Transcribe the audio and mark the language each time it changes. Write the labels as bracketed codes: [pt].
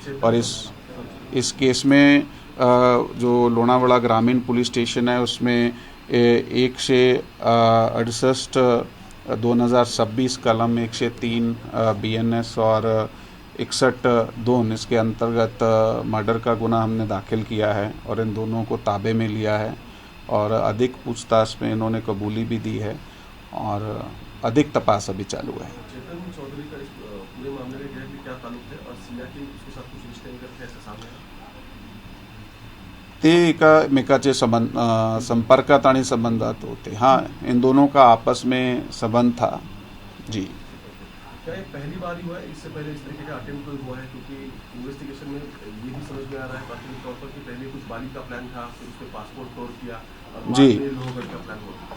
[hi] और इस केस में जो लोनावाड़ा ग्रामीण पुलिस स्टेशन है उसमें 168/2026 कलम 103 BNS और 61(2) इसके अंतर्गत मर्डर का गुना हमने दाखिल किया है और इन दोनों को ताबे में लिया है और अधिक पूछताछ में इन्होंने कबूली भी दी है और अधिक तपास अभी चालू है. चेतन चौधरी का इस पूरे मामले में क्या ताल्लुक है और सिया की उसके साथ कुछ रिश्ते वगैरह ऐसा सामने आया? [mr] ते एकमेकाचे संपर्कात आणि संबंधात होते. [hi] हाँ, इन दोनों का आपस में संबंध था जी. क्या ये पहली बार ही हुआ है? इससे पहले इस तरीके का अटेम्प्ट कोई हुआ है? क्योंकि इन्वेस्टिगेशन में ये भी समझ में आ रहा है प्राथमिक तौर पर कि पहले कुछ बाली का प्लान था, फिर उसके पासपोर्ट तोड़ किया और बाद जी. में लोहगढ़ का प्लान हुआ.